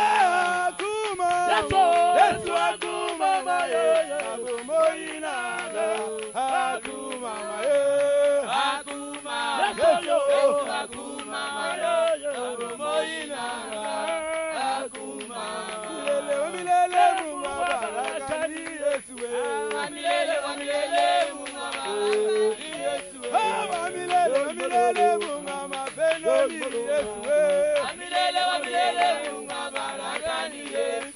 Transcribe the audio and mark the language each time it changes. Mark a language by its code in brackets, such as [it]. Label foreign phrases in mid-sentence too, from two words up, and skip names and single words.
[ln] Yesu akumama abomoi nanga akumama Yesu akumama abomoi nanga akumama [sw] milele Mungu barakani Yesu milele Mungu Yesu milele Mungu mapendo ni Yesu milele Mungu barakani Yesu